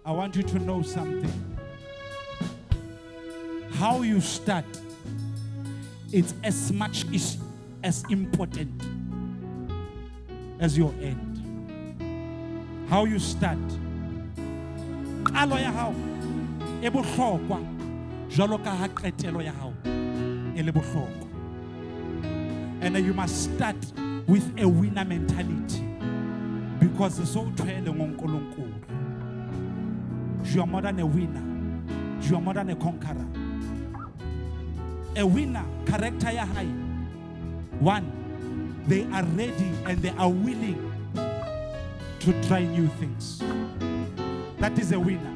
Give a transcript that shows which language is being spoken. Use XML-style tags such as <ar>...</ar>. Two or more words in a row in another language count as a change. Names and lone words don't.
<en>want you to know something. How you start, it's as much as important as your end. How you start.</en> <st>Qalo ya hao e bohlokwa jwalo ka ha qetelo ya hao e le bohlokwa.</st> <en>And you must start with a winner mentality, because it's so</en> <zu>twele ngonkulunkulu.</zu> <en>You are more than a winner. You are more than a conqueror. A winner, character ya high. One, they are ready and they are willing to try new things. That is a winner.</en>